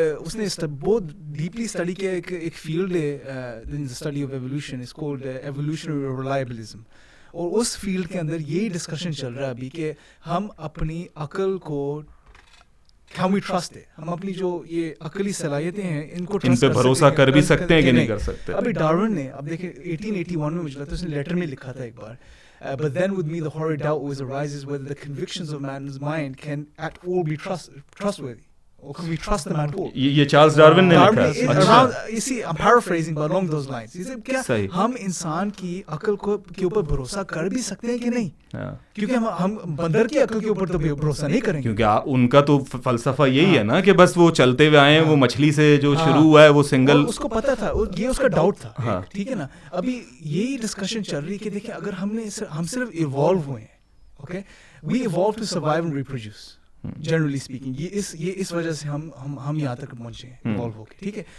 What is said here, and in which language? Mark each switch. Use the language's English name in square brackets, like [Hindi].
[Urdu] اس نے بہت deeply study کیا. ایک فیلڈ ہے [English] in the study of evolution, is called evolutionary reliabilism, [Urdu] اور اس فیلڈ کے اندر یہی ڈسکشن چل رہا ہے ابھی کہ ہم اپنی عقل کو [English] can we trust it, [Urdu] ہم اپنی جو یہ عقلی صلاحیتیں ہیں ان کو ان پہ بھروسہ کر بھی سکتے ہیں کہ نہیں کر سکتے. ابھی ڈارون نے اب دیکھیں 1881 میں مجھے لگتا ہے اس نے لیٹر میں لکھا تھا ایک بار, [English] but then with me the horrid doubt always arises whether the convictions of man's mind can at all be trustworthy. Or can we trust them at all? [Urdu] یہ چارلز ڈارون نے لکھا ہے. [English] اچھا, you see I'm paraphrasing but along those lines. [Urdu] کیا ہم انسان کی عقل کے اوپر بھروسہ کر بھی سکتے ہیں کہ نہیں؟ کیونکہ ہم بندر کی عقل کے اوپر تو بھروسہ نہیں کریں گے, کیونکہ ان کا تو فلسفہ یہی ہے نا کہ بس وہ چلتے ہوئے آئے ہیں, وہ مچھلی سے جو شروع ہوا ہے وہ سنگل, اس کو پتا تھا, یہ اس کا ڈاؤٹ تھا, ٹھیک ہے نا. ابھی یہی ڈسکشن چل رہی ہے کہ دیکھیں اگر ہم صرف ایوالو ہوئے ہیں, okay, [English] we evolve to survive and reproduce generally speaking, [Urdu] یہ اس وجہ سے ہم یہاں تک پہنچے ہیں ایوالو ہو کے, ٹھیک ہے.